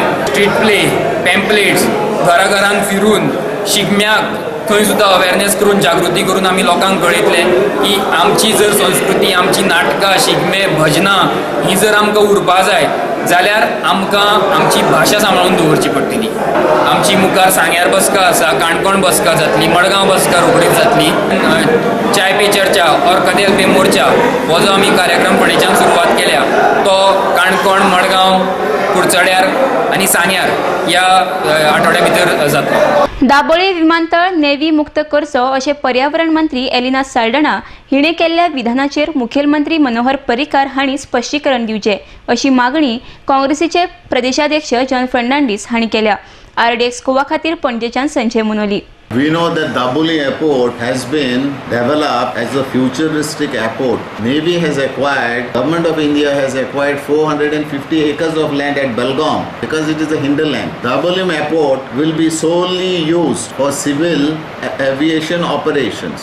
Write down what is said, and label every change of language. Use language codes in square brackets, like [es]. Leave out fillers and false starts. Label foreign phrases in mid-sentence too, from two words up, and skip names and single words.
[en] street play, pamphlets [kok] घराघरान फिरून शिगम्याक थंय सुद्दां अवेरनेस करून जागृती करून आमी लोकांक कळयतले की आमची जर संस्कृती, आमची नाटकां, शिगमे, भजनां ही जर आमकां उरपा जाय जाल्यार आमकां आमची भाशा सांबाळून दवरची पडटली. आमची मुखार सांग्यार बसका आसा, काणकोण बसका जातली, मडगांव बसका रोखडीच जातली. [hi] चाय पे चर्चा और कदेल पे मोर्चा [kok] हो जो आमी कार्यक्रम फोंडेच्यान सुरवात केल्या तो काणकोण, मडगांव, कुडचड्यार आनी सान्यार ह्या आठवड्या भितर जातलो. दाबोळे विमानतळ नेव्ही मुक्त करचो अशें पर्यावरण मंत्री एलिना साल्ढाणा हिणें केल्ल्या विधानाचेर मुखेलमंत्री मनोहर पर्रीकार हांणी स्पश्टीकरण दिवचें अशी मागणी काँग्रेसीचे प्रदेशाध्यक्ष जॉन फर्नांडीस हांणी केल्या. RDX गोवा खातीर पणजेच्यान संजय मनोली. [en] We know that Daboli Airport has been developed as a futuristic airport. Navy has acquired, Government of India has acquired 450 acres of land at Belgaum because it is a hinterland. Daboli Airport will be solely used for civil aviation operations.